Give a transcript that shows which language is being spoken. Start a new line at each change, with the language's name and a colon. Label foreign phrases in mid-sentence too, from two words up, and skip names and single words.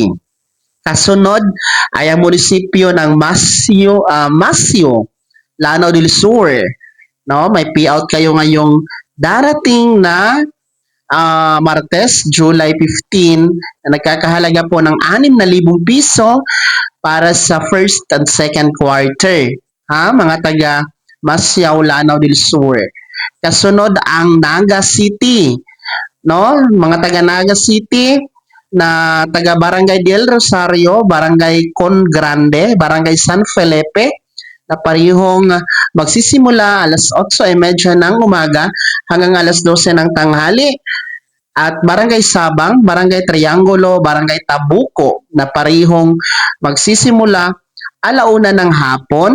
Filipino: Kasunod ay ang munisipyo ng Masio, Lanao del Sur. No, may payout kayo ngayong darating na Martes, July 15, na nagkakahalaga po ng 6,000 piso para sa
English: first and second quarter.
Filipino: Ha, mga taga Masyaw, Lanao del Sur. Kasunod ang Naga City. No, mga taga Naga City na taga Barangay del Rosario, Barangay Con Grande, Barangay San Felipe, na parehong magsisimula alas 8:30 ng umaga hanggang alas 12 ng tanghali. At Barangay Sabang, Barangay Triangulo, Barangay Tabuco na parehong magsisimula alauna ng hapon.